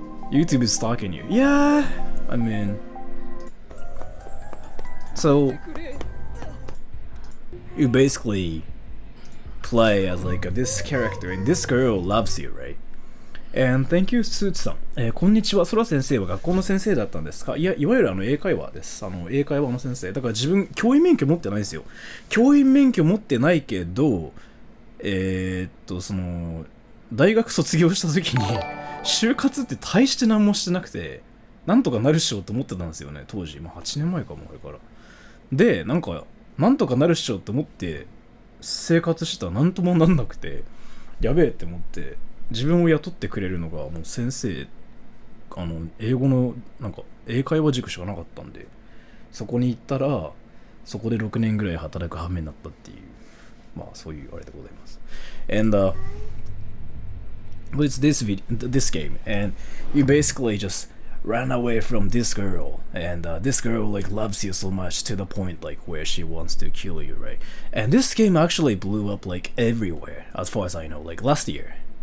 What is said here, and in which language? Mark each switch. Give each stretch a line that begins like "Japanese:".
English: YouTube is stalking you. Yeah, I mean, so you basically play as like this character, and this girl loves you, right? And thank you, スーツさん。
Japanese: こんにちは。ソラ先生は学校の先生だったんですか？いや、いわゆる英会話です。英会話の先生。だから自分、教員免許持ってないんですよ。教員免許持ってないけど、その、大学卒業した時に、就活って大して何もしてなくて、なんとかなるっしょって思ってたんですよね、当時。まあ8年前かも、これから。で、なんとかなるっしょって思って、生活したらなんともなんなくて、やべえって思って、自分を雇ってくれるのがもう先生、英語のなんか英会話塾しかなかったんで、そこに行ったらそこで6年ぐらい働く羽目になったっていうまあそういうあれでございます。
English: And it's this game, and you basically just ran away from this girl, and this girl like loves you so much to the point like where she wants to kill you, right? And this game actually blew up like everywhere, as far as I know, like last year.